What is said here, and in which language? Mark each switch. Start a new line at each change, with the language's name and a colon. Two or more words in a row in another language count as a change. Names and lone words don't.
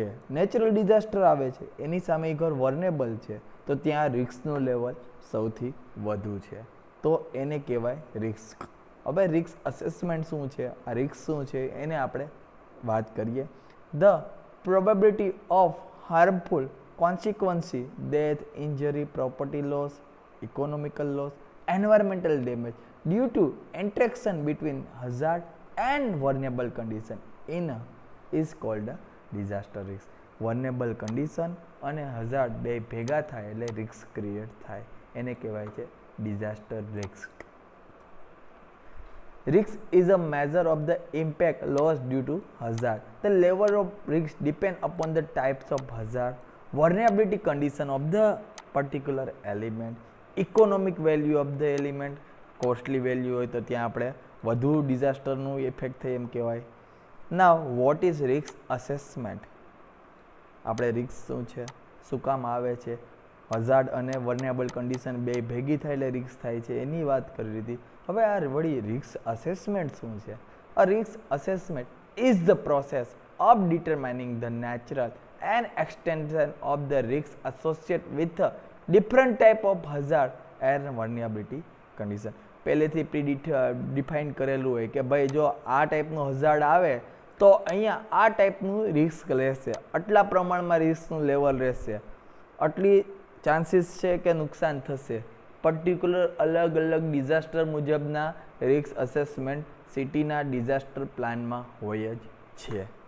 English: natural disaster
Gujarati: આવે છે એની સામે એ ઘર વર્નેબલ છે, તો ત્યાં રિસ્કનું લેવલ સૌથી વધુ છે, તો એને કહેવાય રિસ્ક. હવે
English: risk assessment
Gujarati: શું છે, આ રિસ્ક શું છે એને આપણે વાત કરીએ.
English: the probability of harmful consequences, death, injury, property loss, economical loss, environmental damage due to interaction between hazard and vulnerable condition in a, is called a disaster risk. vulnerable condition
Gujarati: અને hazard બે ભેગા થાય એટલે રિસ્ક ક્રિએટ થાય, એને કહેવાય છે
English: disaster risk. Risk is a measure of the impact loss due to hazard. The level of risk depend upon the types of hazard, vulnerability condition of the particular element, economic value of the element. costly value
Gujarati: હોય તો ત્યાં આપણે વધુ ડિઝાસ્ટરનું ઇફેક્ટ થાય એમ કહેવાય.
English: now what is risk assessment?
Gujarati: આપણે રિસ્ક શું છે, શું કામ આવે છે, હઝાર્ડ અને
English: vulnerable condition
Gujarati: બે ભેગી થાય એટલે રિસ્ક થાય છે, એની વાત કરી હતી. હવે આ વળી રિસ્ક અસેસમેન્ટ શું છે?
English: a risk assessment is the process of determining the natural and extension of the risk associated with a different type of hazard and vulnerability condition.
Gujarati: પહેલેથી ડિફાઇન કરેલું હોય કે ભાઈ જો આ ટાઈપનું હઝાર્ડ આવે તો અહીંયા આ ટાઈપનું રિસ્ક રહેશે, આટલા પ્રમાણમાં રિસ્કનું લેવલ રહેશે, આટલી ચાન્સીસ છે કે નુકસાન થશે. પર્ટિક્યુલર અલગ અલગ ડિઝાસ્ટર મુજબના
English: risk assessment
Gujarati: સિટીના ડિઝાસ્ટર પ્લાનમાં હોય જ છે.